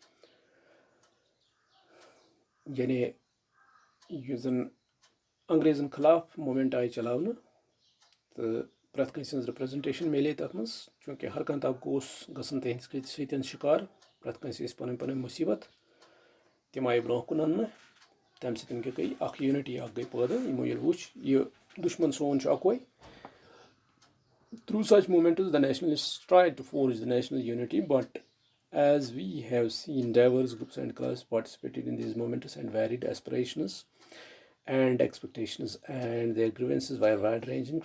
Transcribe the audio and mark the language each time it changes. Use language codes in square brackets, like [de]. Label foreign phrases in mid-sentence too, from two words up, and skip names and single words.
[ks] یعنی یُس زن انگریزن خلاف موٗمینٹ آیہِ چلاونہٕ تہٕ پرٛٮ۪تھ کٲنٛسہِ ہٕنٛز رِپرٛزنٹیشن میلے تتھ منٛز چوٗنٛکہِ ہر کانٛہہ طبقہٕ اوس گژھان تِہنٛدِ سۭتۍ شِکار پرٛٮ۪تھ کٲنٛسہِ ٲسۍ پنٕنۍ پنٕنۍ مُصیٖبت تِم آیہِ برونٛہہ کُن اننہٕ تمہِ سۭتۍ کیٛاہ گٔے اکھ یوٗنٹی اکھ گٔے پٲدٕ یِمو ییٚلہِ وُچھ یہِ دُشمن سون چھُ اکوے. [en] Through such movements, the nationalists tried to forge the national unity, but as we have seen, diverse groups and classes participated in these movements and varied aspirations and expectations, and their grievances were wide-ranging.